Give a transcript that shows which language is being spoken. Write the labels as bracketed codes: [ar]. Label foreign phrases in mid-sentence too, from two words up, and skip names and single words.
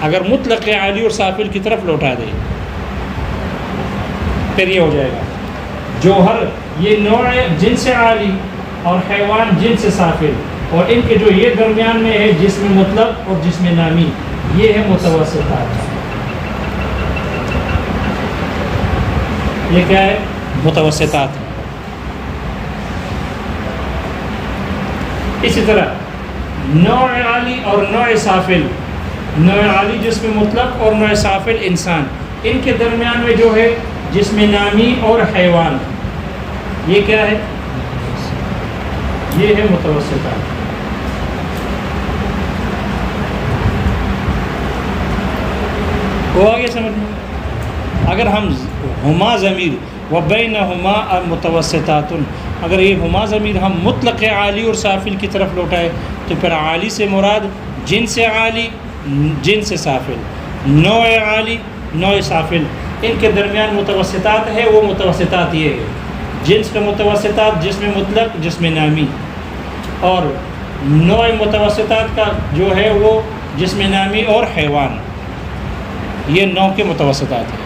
[ur] اگر مطلق عالی اور سافل کی طرف لوٹا دے پھر یہ ہو جائے گا جوہر، یہ نوع جنس عالی اور حیوان جنس سافل، اور ان کے جو یہ درمیان میں ہے جسم مطلق اور جسم نامی، یہ ہے متوسطات۔ یہ کیا ہے؟ متوسطات۔ اسی طرح نوع عالی اور نوع سافل، نوع عالی جسم مطلق اور نوع سافل انسان، ان کے درمیان میں جو ہے جسم نامی اور حیوان، یہ کیا ہے؟ یہ ہے متوسطات۔ وہ آگے سمجھ میں؟ اگر ہم ہما ضمیر وبینہما متوسطات، اگر یہ ہما ضمیر ہم مطلق عالی اور سافل کی طرف لوٹائے تو پھر عالی سے مراد جنس عالی جنس سافل، نوع عالی نوع سافل، ان کے درمیان متوسطات ہے، وہ متوسطات یہ ہے جنس کا متوسطات جسم مطلق جسم نامی، اور نوع متوسطات کا جو ہے وہ جسم نامی اور حیوان، یہ نوع کے متوسطات ہیں۔